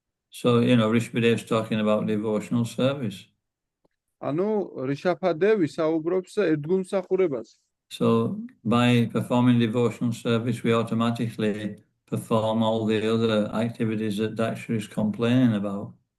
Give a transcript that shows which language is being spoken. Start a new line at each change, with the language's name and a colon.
English: So, Rishabhadev's talking about devotional service.
Georgian: ანუ რიშაფადევი საუბრობს ერთგულმსახურებას.
English: So, by performing devotional service, we automatically perform all the other activities that Daksha is complaining about.